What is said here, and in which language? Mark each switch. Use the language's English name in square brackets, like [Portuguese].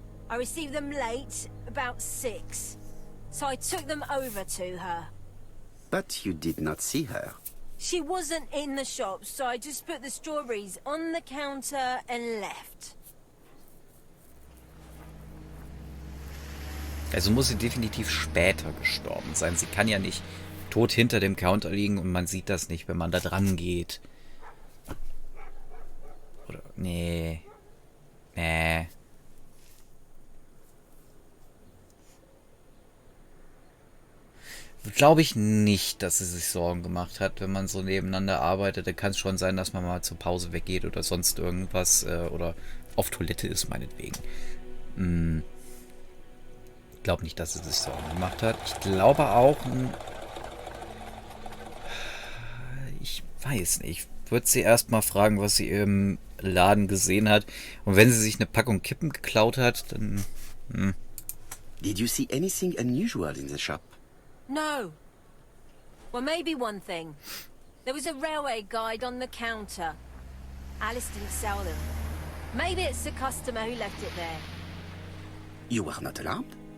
[English] I received them late, about 6. So I took them over to her. But you did not see her. She wasn't in the shop, so I just put the strawberries on the counter and left. [German] Also muss sie definitiv später gestorben sein. Sie kann ja nicht tot hinter dem Counter liegen und man sieht das nicht, wenn man da dran geht. Oder, nee. Nee. Glaube ich nicht, dass sie sich Sorgen gemacht hat, wenn man so nebeneinander arbeitet. Dann kann es schon sein, dass man mal zur Pause weggeht oder sonst irgendwas oder auf Toilette ist, meinetwegen. Ich glaube nicht, dass sie sich Sorgen gemacht hat. Ich glaube auch... Ich weiß nicht. Ich würde sie erstmal fragen, was sie im Laden gesehen hat. Und wenn sie sich eine Packung Kippen geklaut hat, dann... [English] Did you see anything unusual in the shop? No. Well, maybe one thing. There was a railway guide on the counter. Alice didn't sell them. Maybe it's the customer who left it there. You were not alarmed?